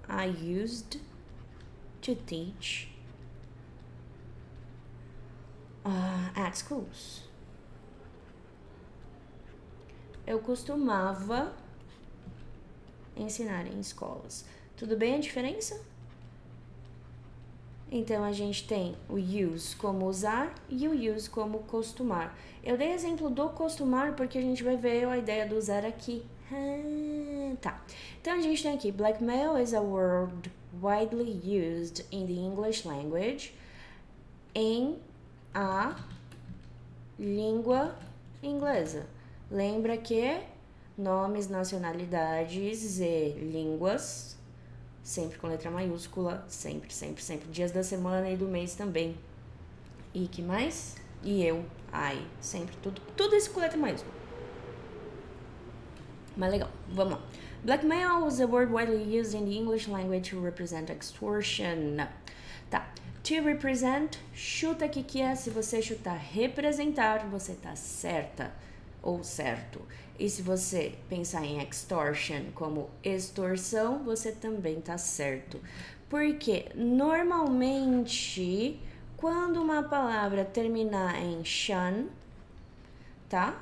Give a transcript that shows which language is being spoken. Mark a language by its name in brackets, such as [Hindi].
[English] I used to teach at schools. [Portuguese] Eu costumava ensinar em escolas. Tudo bem a diferença? Então, a gente tem o use como usar e o use como costumar. Eu dei exemplo do costumar porque a gente vai ver a ideia do usar aqui. Tá. Então, a gente tem aqui, [English] blackmail is a word widely used in the English language [Portuguese] em a língua inglesa. Lembra que nomes, nacionalidades e línguas, sempre com letra maiúscula, sempre, sempre, sempre. Dias da semana e do mês também. E que mais? E eu, I, sempre, tudo isso com letra maiúscula. Mas legal, vamos lá. [English] Blackmail is a word widely used in the English language to represent extortion. [Portuguese] Tá. [English] To represent, [Portuguese] chuta aqui que é. Se você chutar representar, você tá certa ou certo. E se você pensar em extortion como extorsão, você também tá certo. Porque normalmente, quando uma palavra terminar em shan, tá?